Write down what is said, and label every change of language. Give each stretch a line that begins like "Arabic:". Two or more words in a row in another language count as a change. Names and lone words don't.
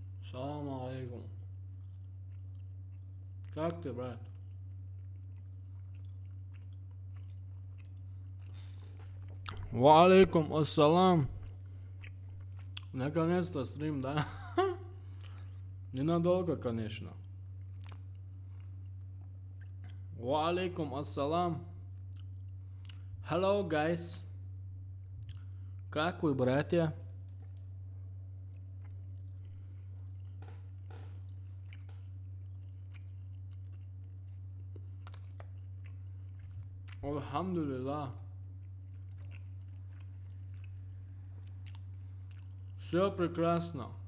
Arabic: سلام عليكم.
Russian: Как ты, брат?
Arabic: وعليكم السلام.
Russian: Наконец-то стрим, да? Ненадолго, конечно.
Arabic: وعليكم السلام.
English: Hello, guys.
Russian: Как вы, братья?
Arabic: Алхамдулилlah.
Russian: Все прекрасно.